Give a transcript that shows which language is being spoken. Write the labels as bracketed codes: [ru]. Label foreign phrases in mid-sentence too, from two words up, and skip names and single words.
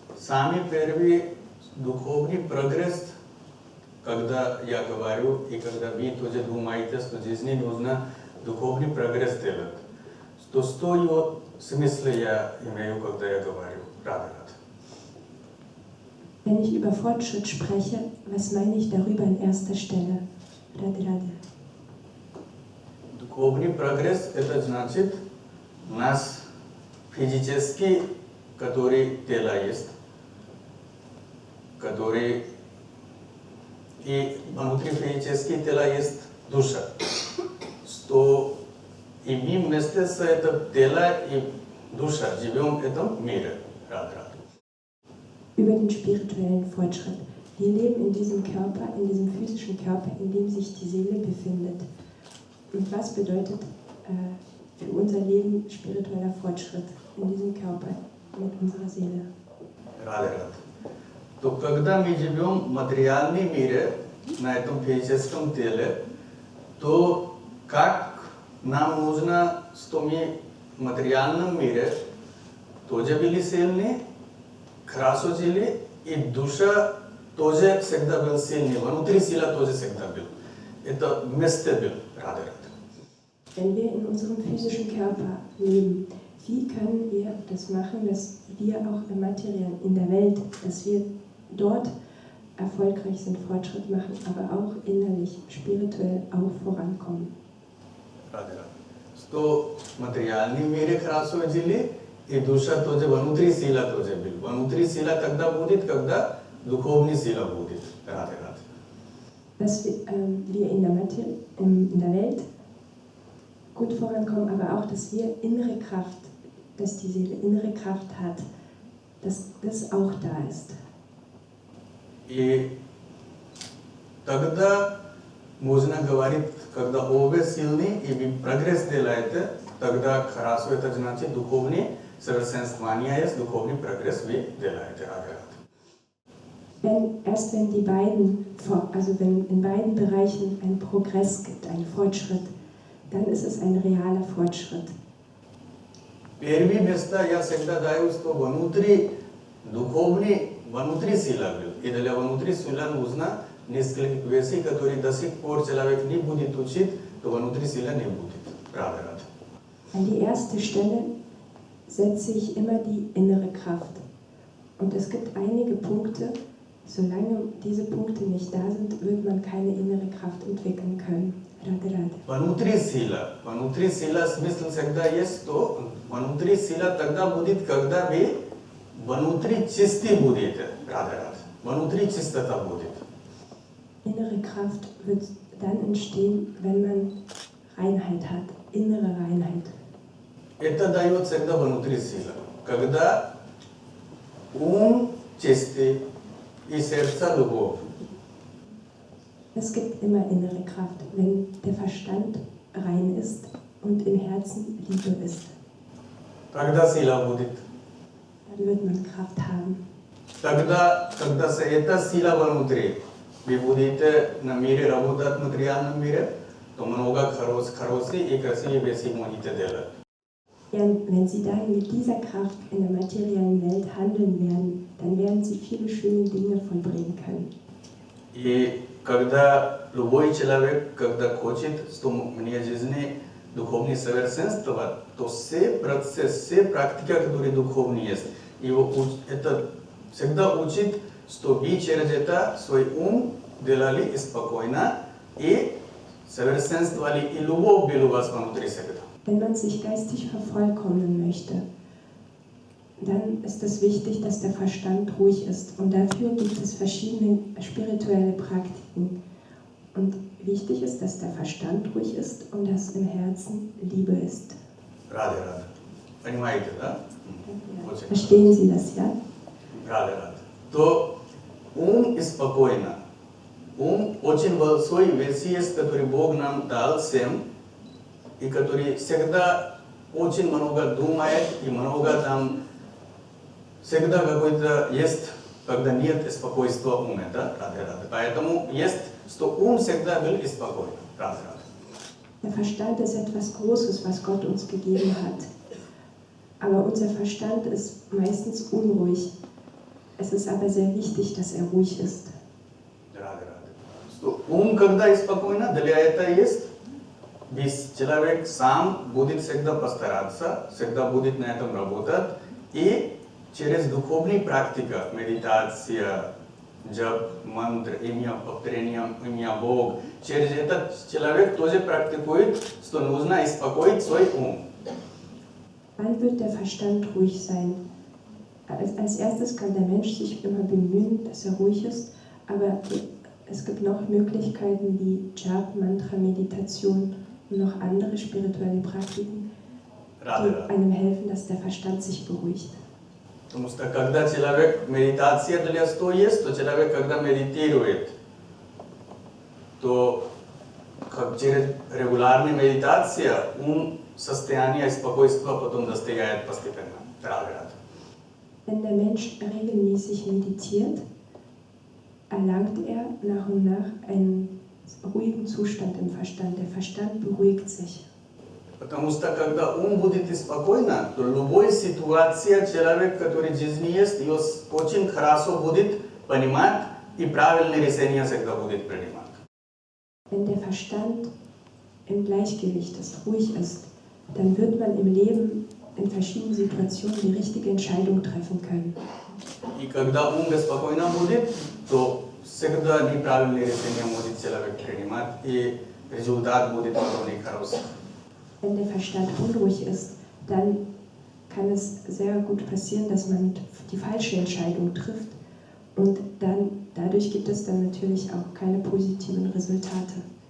[ru] сами первый духовный прогресс, когда я говорю, и когда вы тоже думаете, что жизни нужно духовный прогресс делать, то что его смысл я имею, когда я говорю Radha. [de] Wenn ich über Fortschritt spreche, was meine ich darüber an erster Stelle? Radhe Radhe. [ru] Духовный прогресс это значит нас физически, который тело есть, который и внутри физически тела есть душа, что и мы вместе с этим тело и душа живем в этом мире. [de] Über den spirituellen Fortschritt. Wir leben in diesem Körper, in diesem physischen Körper, in dem sich die Seele befindet. Und was bedeutet für unser Leben spiritueller Fortschritt in diesem Körper mit unserer Seele? [ru] То когда мы живем в материальном мире, на этом физическом теле, то как нам нужно, что мы в материальном мире тоже были сильны, хорошо жили, и душа тоже всегда был сильный, внутри сила тоже всегда был. Это вместе был, Radhe. [de] Wenn wir in unserem physischen Körper leben, wie können wir das machen, dass wir auch im Materiellen, in der Welt, dass wir dort erfolgreich sind, Fortschritt machen, aber auch innerlich, spirituell auch vorankommen? [ru] То материальный мире хорошо жили, и душа тоже внутри сила тоже был. Внутри сила тогда будет, когда духовная сила будет. Radhe. [de] Dass wir in der Welt gut vorankommen, aber auch, dass wir innere Kraft, dass die Seele innere Kraft hat, dass das auch da ist. [ru] И тогда можно говорить, когда обе сильны и вы прогресс делаете, тогда хорошо, это значит духовный совершенствование есть, духовный прогресс вы делаете. [de] Wenn die beiden, also wenn in beiden Bereichen ein Progress gibt, ein Fortschritt, dann ist es ein realer Fortschritt. [ru] Первое место я всегда даю, что внутри духовный, внутри сила был. И для внутри сила нужно несколько вещей, которые до сих пор человек не будет учить, то внутри сила не будет. Radhe. [de] An die erste Stelle setze ich immer die innere Kraft. Und es gibt einige Punkte, solange diese Punkte nicht da sind, wird man keine innere Kraft entwickeln können. Radhe Radhe. [ru] Внутри сила смысл всегда есть, то внутри сила тогда будет, когда вы внутри чисты будете. Radhe. Внутри чистота будет. [de] Innere Kraft wird dann entstehen, wenn man Reinheit hat, innere Reinheit. [ru] Это дает всегда внутри сила. Когда ум чистый и сердце любовь. [de] Es gibt immer innere Kraft, wenn der Verstand rein ist und im Herzen Liebe ist. [ru] Когда сила будет? [de] Dann wird man Kraft haben. [ru] Тогда, когда эта сила внутри, вы будете на мире работать, в материальном мире, то много хорошие и красивые вещи можете делать. [de] Wenn Sie dann mit dieser Kraft in der materiellen Welt handeln werden, dann werden Sie viele schöne Dinge vollbringen können. [ru] И когда любой человек, когда хочет, что мне жизни духовное совершенство, то все процессы, все практики, которые духовные есть, его это всегда учит, что вы через это свой ум делали спокойно и совершенствовали, и любовь была у вас внутри всегда. [de] Wenn man sich geistig vervollkommnen möchte, dann ist es wichtig, dass der Verstand ruhig ist. Und dafür gibt es verschiedene spirituelle Praktiken. Und wichtig ist, dass der Verstand ruhig ist und dass im Herzen Liebe ist. [ru] Radhe. Понимаете, да? [de] Verstehen Sie das, ja? [ru] Radhe. То ум спокойно. Ум очень большой вещь есть, который Бог нам дал всем, и который всегда очень много думает, и много там всегда какой-то есть, когда нет спокойствия ума, да? Radhe. Поэтому есть, что ум всегда был спокойно. Radhe. [de] Der Verstand ist etwas Großes, was Gott uns gegeben hat. Aber unser Verstand ist meistens unruhig. Es ist aber sehr wichtig, dass er ruhig ist. [ru] Рады. Ум, когда спокойно, для этого есть, без человек сам будет всегда постараться, всегда будет на этом работать, и через духовные практики, медитация, джап, мантра, имя, повторение, имя Бог, через этот человек тоже практикует, что нужно успокоить свой ум. [de] Wann wird der Verstand ruhig sein? Als erstes kann der Mensch sich immer bemühen, dass er ruhig ist, aber es gibt noch Möglichkeiten wie Jap, Mantra, Meditation und noch andere spirituelle Praktiken, die einem helfen, dass der Verstand sich beruhigt. [ru] Потому что когда человек, медитация для что есть, то человек, когда медитирует, то как через регулярная медитация, ум состояние спокойствия потом достигает постепенно. [de] Wenn der Mensch regelmäßig meditiert, erlangt er nach und nach einen ruhigen Zustand im Verstand. Der Verstand beruhigt sich. [ru] Потому что когда ум будет спокойно, то любая ситуация человек, который в жизни есть, ее очень хорошо будет понимать и правильные решения всегда будет принимать. [de] Wenn der Verstand im Gleichgewicht ist, ruhig ist, dann wird man im Leben in verschiedenen Situationen die richtige Entscheidung treffen können. [ru] И когда ум беспокойно будет, то всегда неправильные решения может человек принимать, и результат будет потом нехороший. [de] Wenn der Verstand unruhig ist, dann kann es sehr gut passieren, dass man die falsche Entscheidung trifft und dadurch gibt es dann natürlich auch keine positiven Resultate.